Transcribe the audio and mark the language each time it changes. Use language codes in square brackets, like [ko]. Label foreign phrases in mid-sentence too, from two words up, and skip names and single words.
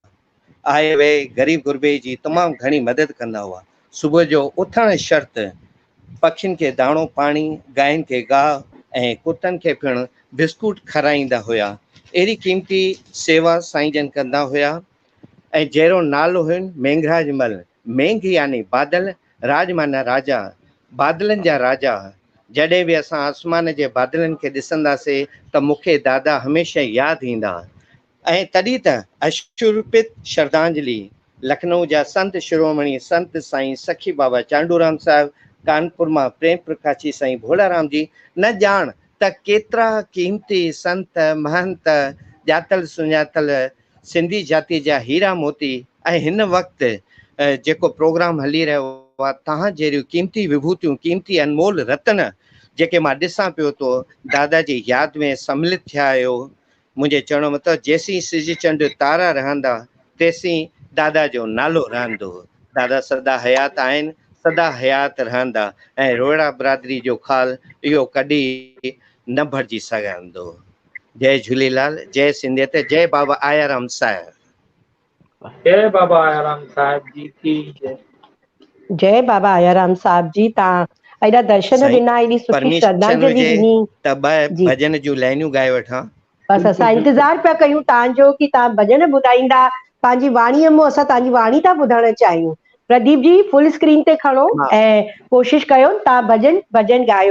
[sd] आए वे ग़रीब गुरबे जी तमामु घणी मदद कंदा हुआ। सुबुह जो उथण शर्त पखियुनि खे दाणो पाणी, गांयुनि खे गाह ऐं कुतनि खे पिणु बिस्कुट खाराईंदा हुया। अहिड़ी क़ीमती सेवा साईं जन कंदा हुया। ऐं जहिड़ो नालो हुयुनि मेंघराजमल, मेंघ यानी बादल, राज माना राजा, बादलनि जा राजा। जॾहिं बि असां आसमान जे बादलनि खे ॾिसंदासीं त मूंखे दादा हमेशह यादि ईंदा। ऐं तॾहिं त अश्रुपित श्रद्धांजलि लखनऊ जा संत शिरोमणी संत साईं सखी बाबा चांडूराम साहिब, कानपुर मां प्रेम प्रकाशी साईं भोलाराम जी, न ॼाण त केतिरा क़ीमती संत महंत ॼातल सुञातल सिंधी जाति जा हीरा मोती। ऐं हिन वक़्तु जेको प्रोग्राम हली रहियो आहे, तव्हां जहिड़ियूं क़ीमती विभूतियूं, क़ीमती अनमोल रतन जेके मां ॾिसां पियो थो, दादा जी यादि में सम्मिलित थिया आहियो। मुंहिंजे चवण मतिलबु जेसीं सिज चंड तारा रहंदा तेसीं दादा जो नालो रहंदो। दादा सदा हयात आहिनि, सदा हयात रहंदा ऐं रोहिड़ा बिरादरी जो खाल इहो कॾहिं न भरिजी सघंदो। जय झूलेलाल, जय सिंधियत, जय बाबा आयाराम साहिब। जय बाबा आयाराम साहिब जी की जय। जय बाबा आयाराम साहब जी। तव्हां एॾा दर्शन साईं ॾिना, एॾी सुठी परमिशन श्रद्धांजलि हुजे ॾिनी त ॿ जी। भॼन जूं लाइनियूं ॻाए वठां। बसि असां इंतज़ार पिया कयूं तव्हांजो कि तव्हां भॼन ॿुधाईंदा। पंहिंजी वाणीअ मां असां तव्हांजी वाणी था ॿुधण चाहियूं। प्रदीप जी फुल स्क्रीन ते खणो ऐं कोशिशि कयो तव्हां भॼन ॻायो।